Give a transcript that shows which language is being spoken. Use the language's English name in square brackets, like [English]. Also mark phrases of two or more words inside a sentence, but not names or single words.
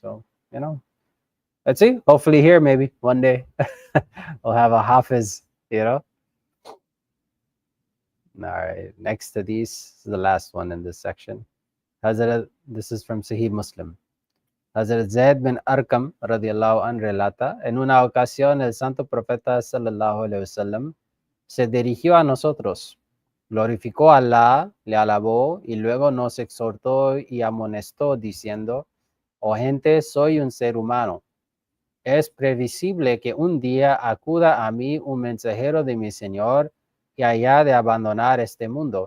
[English] So, you know, let's see. Hopefully here, maybe one day we'll have a Hafiz, you know. All right, next to these is the last one in this section. This is from Sahih Muslim. [Spanish] Hazrat Zaid bin Arqam [Arabic] رضي الله عنه [Spanish] relata, en una ocasión el santo profeta [Arabic] صلى الله عليه وسلم [Spanish] se dirigió a nosotros, glorificó a Allah, le alabó y luego nos exhortó y amonestó diciendo, oh gente, soy un ser humano. Es previsible que un día acuda a mí un mensajero de mi Señor y haya de abandonar este mundo.